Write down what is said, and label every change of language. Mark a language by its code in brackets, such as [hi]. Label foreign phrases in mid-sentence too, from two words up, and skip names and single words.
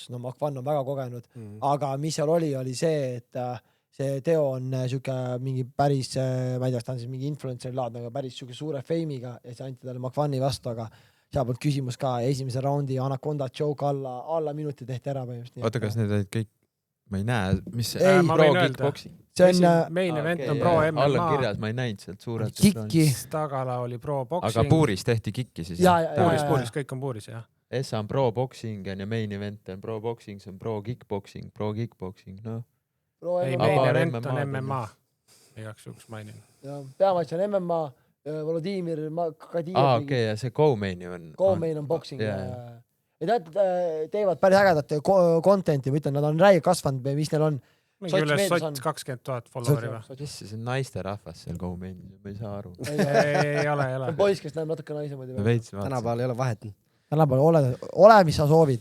[et] No Makvan on väga kogenud. Aga mis seal oli see, et see Teo on mingi päris, ma ei tea, ta on siis mingi influencer laad, aga päris suure feimiga ja see anti talle Makvani vastu, aga seal poolt küsimus ka esimese raundi [en] Anaconda joke [et] alla minuti tehti ära. Oota, kas need olid kõik? Ma ei näe, mis see [en] pro kickboxing. [et] See on [en] main event [et] on [en] pro MMA. [et] All on kirjas, ma ei näinud sealt suurelt. Kikki. Tagala oli [en] pro boxing. [et] Aga puuris tehti kikki siis. Puuris, kõik on puuris, jah. Essa on [en] pro boxing [et] ja [en] main event [et] on [en] pro boxing, [et] see on [en] pro kickboxing, [et] no. Ei, [en] main event [et] on MMA. Igaks juhuks mainin. Peamatš on MMA, Volodymyr Kadijev. Okei, ja see co-main on. Co-main on boxing. Ja teevad päris ägedat contenti, ma ütlen, nad on räige kasvanud, mis neil on mingi üles sott 20 000 followeri või? See on naiste rahvas seal Go-Mainis, ma ei saa aru. Ei ole. Poiss, kes näeb natuke naise moodi. Tänapäeval ei ole vahet. Tänapäeval ole, mis sa soovid.